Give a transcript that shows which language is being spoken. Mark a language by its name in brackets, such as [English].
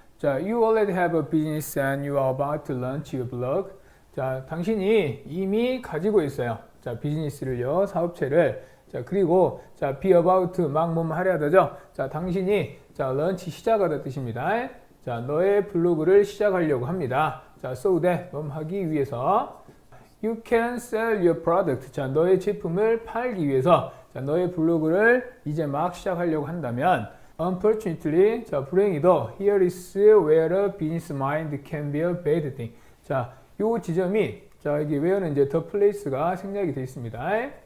[English] 자, you already have a business and you are about to launch your blog. [Korean] 자, 당신이 이미 가지고 있어요. 자, 비즈니스를요, 사업체를. 자, 그리고 자, [English] be about to [Korean] 막 뭐뭐 하려 하다죠. 자, 당신이 자, launch 시작하다 뜻입니다. 자, 너의 블로그를 시작하려고 합니다. [English] 자, so that [Korean] 뭐 하기 위해서 [English] you can sell your product. [Korean] 자, 너의 제품을 팔기 위해서 자, 너의 블로그를 이제 막 시작하려고 한다면 [English] unfortunately, [Korean] 자, 불행히도 [English] here is where a business mind can be a bad thing. [Korean] 자, 요 지점이 자, 여기 where는 이제 the place가 생략이 되어 있습니다.